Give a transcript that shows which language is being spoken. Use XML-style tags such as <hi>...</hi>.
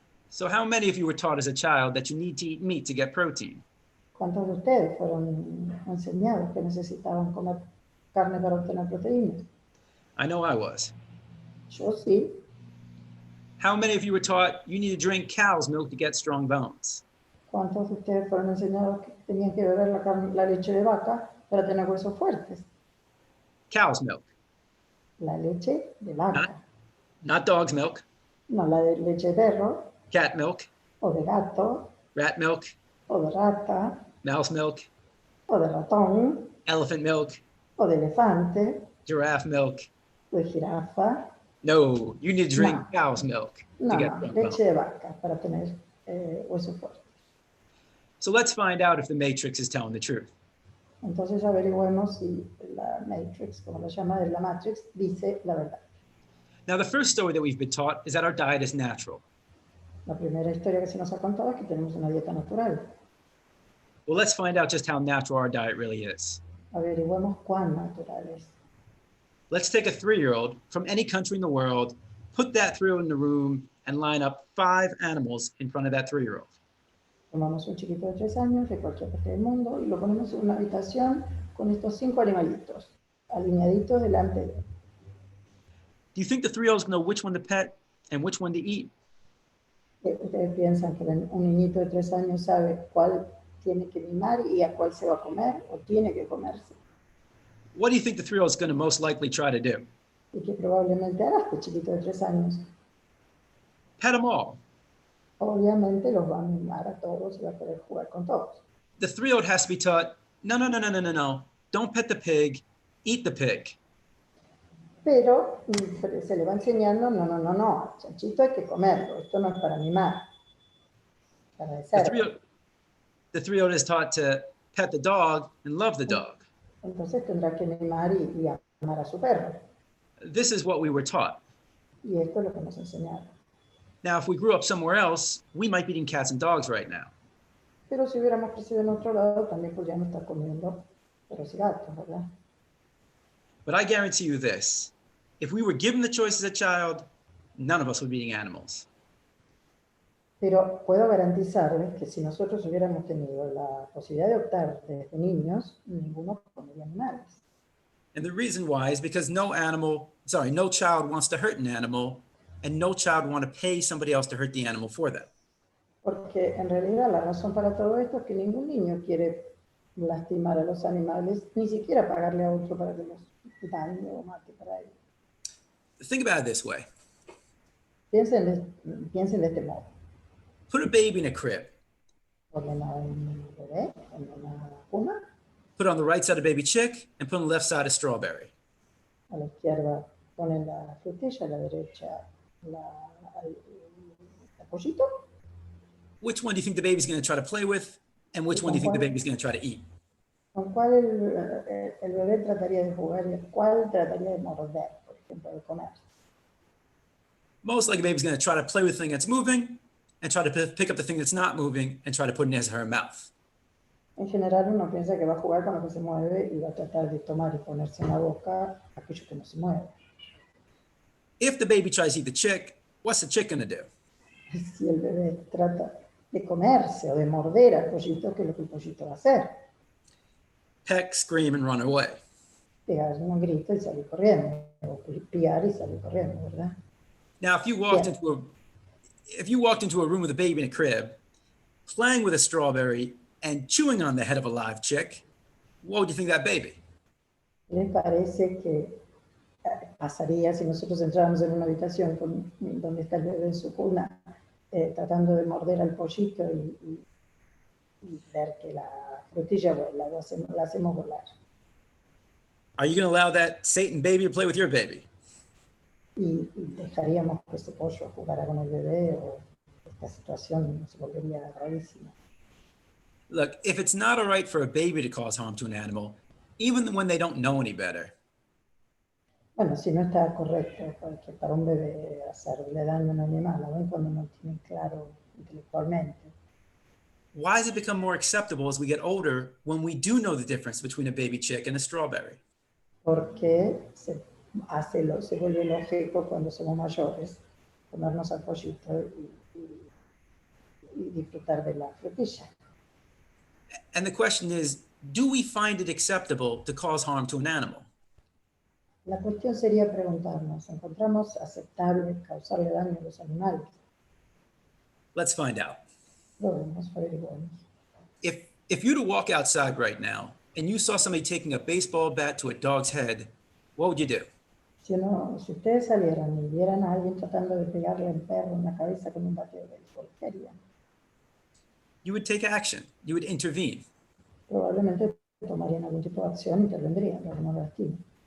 <en>So how many of you were taught as a child that you need to eat meat to get protein?</en> <es>¿Cuántos de ustedes fueron enseñados que necesitaban comer carne para obtener proteínas?</es> <en>I know I was.</en> <es>Yo sí.</es> <en>How many of you were taught you need to drink cow's milk to get strong bones?</en> <es>¿Cuántos de ustedes fueron enseñados que tenían que beber la leche de vaca para tener huesos fuertes?</es> <en>Cow's milk,</en> <es>La leche de vaca.</es> <en>not dog's milk,</en> <es>No la de leche de perro,</es> <en>cat milk,</en> <es>o de gato,</es> <en>rat milk,</en> <es>o de rata,</es> <en>mouse milk,</en> <es>o de ratón,</es> <en>elephant milk,</en> <es>o de elefante,</es> <en>giraffe milk.</en> <es>o de jirafa.</es> <en>No, you need to drink</en> <es>No.</es> <en>cow's milk to</en> <es>No,</es> <en>get</en> <es>no,</es> <en>strong</en> <es>leche</es> <en>bones.</en> <es>de vaca para tener huesos fuertes.</es> <en>So let's find out if the Matrix is telling the truth.</en> <es>Entonces averigüemos si la Matrix, como lo llama la Matrix, dice la verdad.</es> <en>Now, the first story that we've been taught is that our diet is natural.</en> <es>La primera historia que se nos ha contado es que tenemos una dieta natural.</es> <en>Well, let's find out just how natural our diet really is.</en> <es>Averigüemos cuán natural es.</es> <en>Let's take a 3-year-old from any country in the world, put that 3-year-old in the room, and line up 5 animals in front of that 3-year-old.</en> <es>Tomamos un chiquito de 3 años de cualquier parte del mundo y lo ponemos en una habitación con estos 5 animalitos, alineaditos delante de él.</es> <en>Do you think the 3-year-old's know which one to pet and which one to eat?</en> <es>¿Ustedes piensan que un niñito de 3 años sabe cuál tiene que mimar y a cuál se va a comer o tiene que comerse?</es> <en>What do you think the 3-year-old's going to most likely try to do?</en> <es>¿Y qué probablemente hará este chiquito de 3 años?</es> <en>Pet them all.</en> <es>Obviamente los va a mimar a todos y va a querer jugar con todos.</es> <en>The 3-year-old has to be taught, no. Don't pet the pig, eat the pig.</en> <es>Pero se le va enseñando, no, chanchito hay que comerlo, esto no es para mimar, para</es> <en>The</en> <es>desear.</es> <en>3-year-old is taught to pet the dog and love the dog.</en> <es>Entonces tendrá que mimar y amar a su perro.</es> <en>This is what we were taught.</en> <es>Y esto es lo que nos enseñaron.</es> <en>Now, if we grew up somewhere else, we might be eating cats and dogs right now.</en> <es>Pero si hubiéramos crecido en otro lado, también podríamos estar comiendo perros y gatos, ¿verdad?</es> <en>But I guarantee you this, if we were given the choice as a child, none of us would be eating animals.</en> <es>Pero puedo garantizarles que si nosotros hubiéramos tenido la posibilidad de optar desde niños, ninguno comería animales.</es> <en>And the reason why is because no child wants to hurt an animal, and no child want to pay somebody else to hurt the animal for them.</en> <es>Porque en realidad la razón para todo esto es que ningún niño quiere lastimar a los animales, ni siquiera pagarle a otro para que los dañe o mate para ellos.</es> <en>Think about it this way.</en> <es>Piensen de este modo.</es> <en>Put a baby in a crib.</en> <es>Ponen a un bebé en una cuna,</es> <en>Put on the right side a baby chick, and put on the left side a strawberry.</en> <es>a la izquierda ponen la frutilla, a la derecha el pollito.</es> <en>Which one do you think the baby's going to try to play with, and which one do you think the baby's going to try to eat?</en> <es>¿Con cuál el bebé trataría de jugar y cuál trataría de morder, por ejemplo, de comer?</es> <en>Most likely, baby's going to try to play with the thing that's moving and try to pick up the thing that's not moving and try to put it in his or her mouth.</en> <es>En general uno piensa que va a jugar con lo que se mueve y va a tratar de tomar y ponerse en la boca aquello que no se mueve.</es> <en>If the baby tries to eat the chick, what's the chick going to do?</en> <es>Si el bebé trata de comerse o de morder al pollito, ¿qué es lo que el pollito va a hacer?</es> <en>Peck, scream, and run away.</en> <es>Pegar un grito y salir corriendo, o piar y salir corriendo, ¿verdad?</es> <en>Now, if you walked into a room with a baby in a crib, playing with a strawberry and chewing on the head of a live chick, what would you think of that baby?</en> <es>¿Les parece que pasaría si nosotros entráramos en una habitación donde está el bebé en su cuna, tratando de morder al pollito y ver que la frutilla vuela, la hacemos volar?</es> <en>Are you going to allow that Satan baby to play with your baby?</en> <es>Y dejaríamos que ese pollo jugara con el bebé, o esta situación se volvería rarísima.</es> <en>Look, if it's not all right for a baby to cause harm to an animal, even when they don't know any better,</en> <es>Bueno, si no está correcto que para un bebé hacerle daño a un animal, aun cuando no tiene claro intelectualmente,</es> <en>why does it become more acceptable as we get older when we do know the difference between a baby chick and a strawberry?</en> <es>porque se vuelve lógico cuando somos mayores comernos al pollito y disfrutar de la frutilla.</es> <en>And the question is, do we find it acceptable to cause harm to an animal?</en> <es>La cuestión sería preguntarnos, ¿encontramos aceptable causarle daño a los animales?</es> <en>Let's find out.</en> <es>Probemos, averiguemos.</es> <en>If you were to walk outside right now and you saw somebody taking a baseball bat to a dog's head, what would you do?</en> <es>Si ustedes salieran y vieran a alguien tratando de pegarle al perro en la cabeza con un bate de béisbol, ¿qué harían?</es> <en>You would take action. You would intervene.</en> <es>Probablemente tomarían algún tipo de acción, intervendrían para que no lo lastimen.</es>